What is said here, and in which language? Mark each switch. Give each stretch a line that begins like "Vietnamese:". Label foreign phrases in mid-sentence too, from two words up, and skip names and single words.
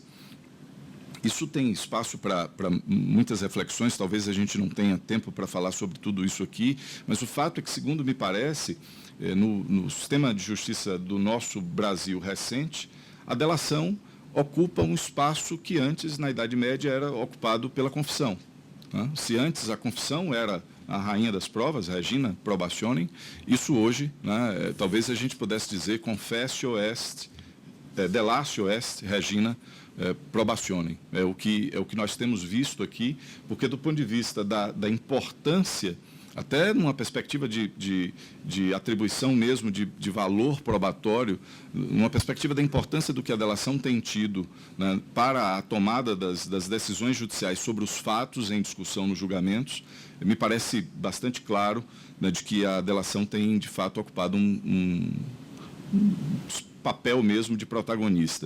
Portuguese: Isso tem espaço para muitas reflexões, talvez a gente não tenha tempo para falar sobre tudo isso aqui, mas o fato é que, segundo me parece, no sistema de justiça do nosso Brasil recente, a delação ocupa um espaço que antes, na Idade Média, era ocupado pela confissão, né? Se antes a confissão era a rainha das provas,
Latin: Regina probationem,
Portuguese: isso hoje, né, talvez a gente pudesse dizer
Latin: confessio est, delatio est, Regina probationem.
Portuguese: É o que nós temos visto aqui, porque do ponto de vista da importância, até numa perspectiva de atribuição mesmo de valor probatório, numa perspectiva da importância do que a delação tem tido, né, para a tomada das decisões judiciais sobre os fatos em discussão nos julgamentos, me parece bastante claro, né, de que a delação tem, de fato, ocupado um papel mesmo de protagonista.